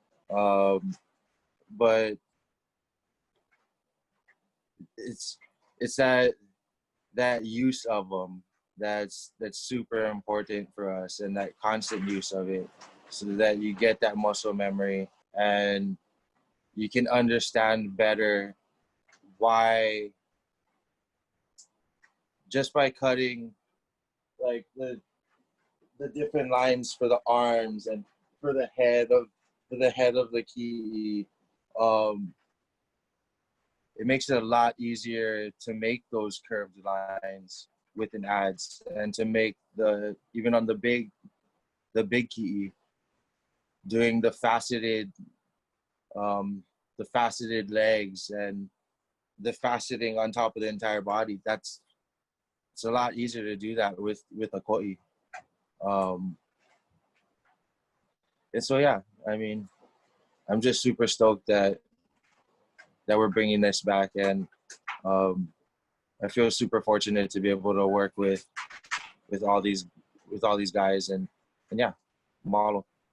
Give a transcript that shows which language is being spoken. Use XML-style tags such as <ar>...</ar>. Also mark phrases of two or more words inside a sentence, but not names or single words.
<en>But it's that use of them that's super important for us, and that constant use of it, so that you get that muscle memory and you can understand better why, just by cutting like the different lines for the arms and for the head of the kiʻi, it makes it a lot easier to make those curved lines with an adze, and to make even on the big kiʻi, doing the faceted legs and the faceting on top of the entire body. It's a lot easier to do that with a ko'i. And so yeah, I mean, I'm just super stoked that we're bringing this back, and I feel super fortunate to be able to work with all these guys, and yeah, Mahalo.</en>